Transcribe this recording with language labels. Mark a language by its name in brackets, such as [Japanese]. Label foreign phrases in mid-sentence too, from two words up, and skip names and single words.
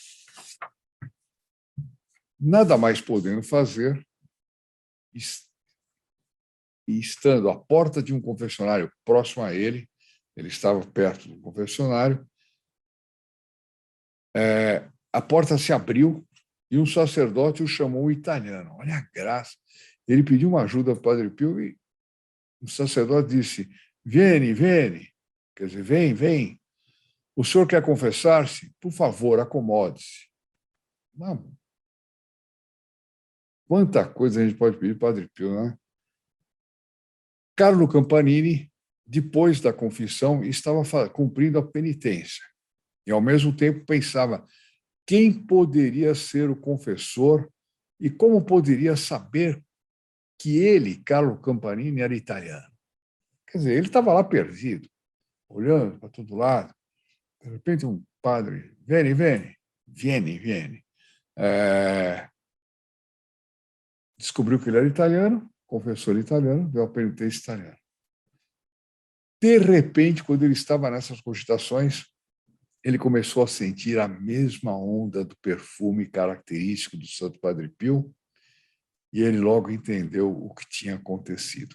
[Portuguese] Nada mais podendo fazer, e estando à porta de um confessionário próximo a ele estava perto do confessionário, a porta se abriu e um sacerdote o chamou italiano. Olha a graça! Ele pediu uma ajuda para o Padre Pio e o sacerdote disse: [Italian] Vieni, vieni, [Portuguese] quer dizer, vem, vem. O senhor quer confessar-se? Por favor, acomode-se. Não. Quanta coisa a gente pode pedir para o Padre Pio, né? Carlo Campanini, depois da confissão, estava cumprindo a penitência e, ao mesmo tempo, pensava quem poderia ser o confessor e como poderia saber que ele, Carlo Campanini, era italiano. Quer dizer, ele estava lá perdido, olhando para todo lado. De repente, um padre, [Italian] vieni, vieni, vieni, vieni. [Portuguese] Descobriu que ele era italiano, confessor italiano, deu a penitência italiana. De repente, quando ele estava nessas cogitações, ele começou a sentir a mesma onda do perfume característico do Santo Padre Pio, e ele logo entendeu o que tinha acontecido.